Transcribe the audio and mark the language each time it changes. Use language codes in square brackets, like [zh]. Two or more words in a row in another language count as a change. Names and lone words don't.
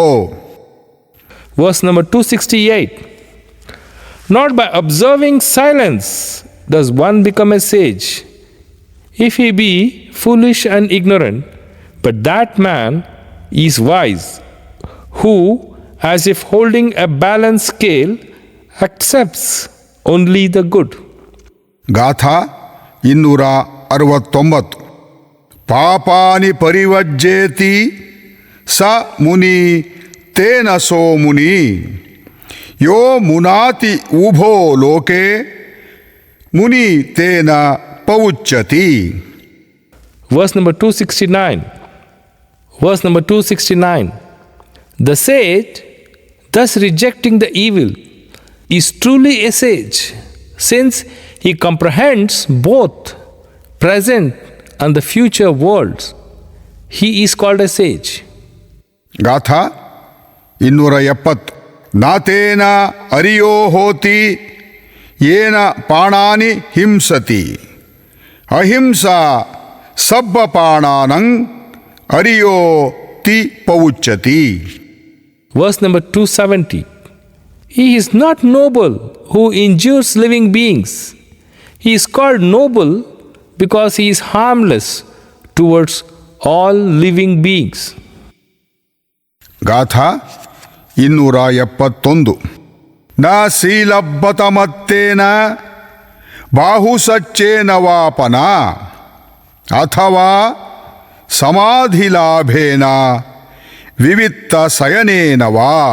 [en] Verse number 268. Not by observing silence does one become a sage, if he be foolish and ignorant, but that man is wise, who, as if holding a balance scale, accepts only the good. [pi] ಗಾಥಾ 269. ಪಾಪಾನಿ ಪರಿವಜ್ಜೇತಿ ಸ ಮುನಿ ತೇನ ಸೋ ಮುನಿ ಯೋ ಮುನಾತಿ ಉಭೋ ಲೋಕೆ ಮುನಿ ತೇನ ಪೌಚ್ಯತಿ. [en] Verse number 269. Verse number 269. The sage, thus rejecting the evil, is truly a sage, since he comprehends both present and the future worlds. He is called a sage. [pi] ಗಾಥಾ 270. ನಾತೇನ ಅರಿಯೋ ಹೋತಿ ಯೇನ ಪಾಣಾನಿ ಹಿಂಸತಿ ಅಹಿಂಸಾ ಸಬ್ಬ ಪಾಣಾನಂ ಅರಿಯೋ ತಿ ಪೌಚ್ಯತಿ. [en] Verse number 270. He is not noble who injures living beings. He is called noble because he is harmless towards all living beings. [pi] ಗಾಥಾ 271. ನ ಶೀಲಬ್ಬತಮತ್ತೇನ ಬಾಹುಸಚ್ಚೇನ ವಾಪನ ಅಥವಾ ಸಮಾಧಿಲಾಭೇನ ವಿವಿತ್ತ ಶಯನೇನ ವಾ.